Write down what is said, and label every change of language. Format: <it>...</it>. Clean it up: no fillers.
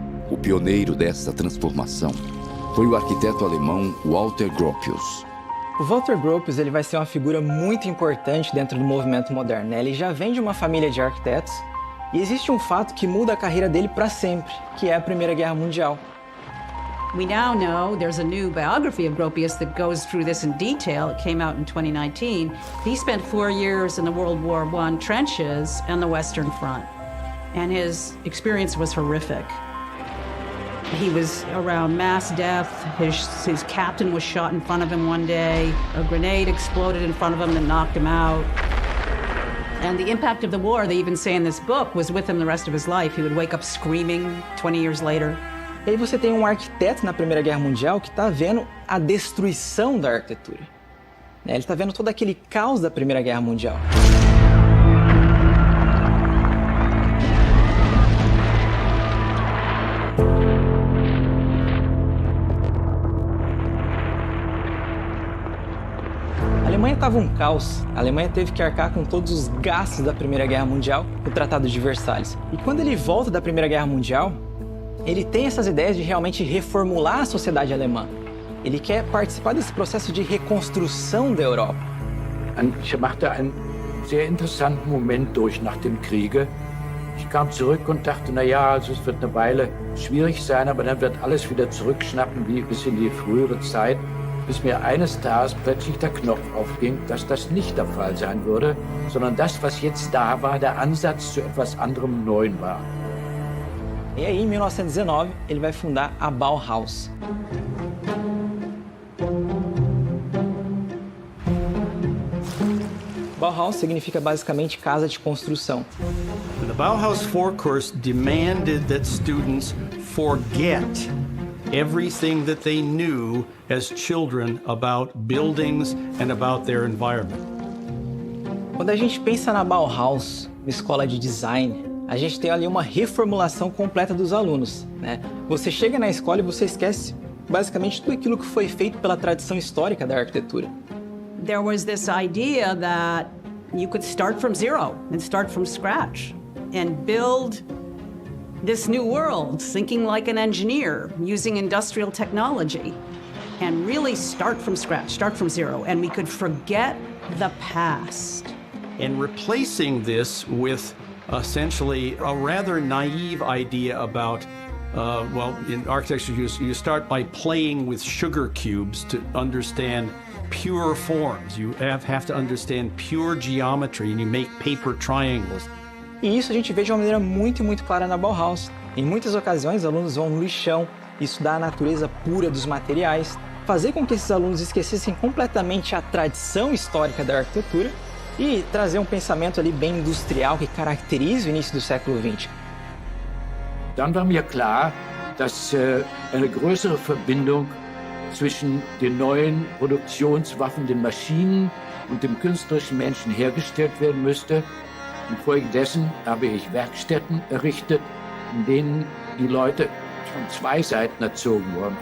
<pt>O pioneiro dessa transformação foi o arquiteto alemão Walter Gropius. O Walter Gropius ele vai ser uma figura muito importante dentro do movimento moderno. Ele já vem de uma família de arquitetos e existe um fato que muda a carreira dele para sempre, que é a Primeira Guerra Mundial.</pt> <en>We now know there's a new biography of Gropius that goes through this in detail. It came out in 2019. He spent 4 years in the World War I trenches and the Western Front, and his experience was horrific. He was around mass death. His captain was shot in front of him one day. A grenade exploded in front of him that knocked him out. And the impact of the war, they even say in this book, was with him the rest of his life. He would wake up screaming 20 years later.</en> <pt>E aí você tem um arquiteto na Primeira Guerra Mundial que está vendo a destruição da arquitetura. Ele está vendo todo aquele caos da Primeira Guerra Mundial. A Alemanha estava um caos. A Alemanha teve que arcar com todos os gastos da Primeira Guerra Mundial, o Tratado de Versalhes. E quando ele volta da Primeira Guerra Mundial, ele tem essas ideias de realmente reformular a sociedade alemã. Ele quer participar desse processo de reconstrução da Europa.</pt> <de>Ich machte einen sehr interessanten Moment durch nach dem Kriege. Ich kam zurück und dachte, naja, also es wird eine Weile schwierig sein, aber dann wird alles wieder zurückschnappen wie bis in die frühere Zeit, bis mir eines Tages plötzlich der Knopf aufging, dass das nicht der Fall sein würde, sondern das, was jetzt da war, der Ansatz zu etwas anderem Neuen war.</de> <pt>E aí, em 1919, ele vai fundar a Bauhaus. Bauhaus significa basicamente casa de construção.</pt> <en>The Bauhaus Four-Course demanded that students forget everything that they knew as children about buildings and about their environment.</en> <pt>Quando a gente pensa na Bauhaus, uma escola de design, a gente tem ali uma reformulação completa dos alunos, Você chega na escola e você esquece basicamente tudo aquilo que foi feito pela tradição histórica da arquitetura.</pt> <en>There was this idea that you could start from zero and start from scratch and build this new world, thinking like an engineer, using industrial technology, and really start from scratch, start from zero, and we could forget the past. And replacing this with essentially a rather naive idea about, in architecture you start by playing with sugar cubes to understand pure forms. You have to understand pure geometry, and you make paper triangles.</en> <pt>E isso a gente vê de uma maneira muito clara na Bauhaus. Em muitas ocasiões, alunos vão no lixão, estudar a natureza pura dos materiais, fazer com que esses alunos esquecessem completamente a tradição histórica da arquitetura e trazer um pensamento ali bem industrial que caracteriza o início do século XX.</pt> <de>Dann war mir klar, dass eine größere Verbindung zwischen den neuen Produktionswaffen, den Maschinen und dem künstlerischen Menschen hergestellt werden müsste. Infolgedessen habe ich Werkstätten errichtet, in denen die Leute von zwei Seiten erzogen wurden.</de>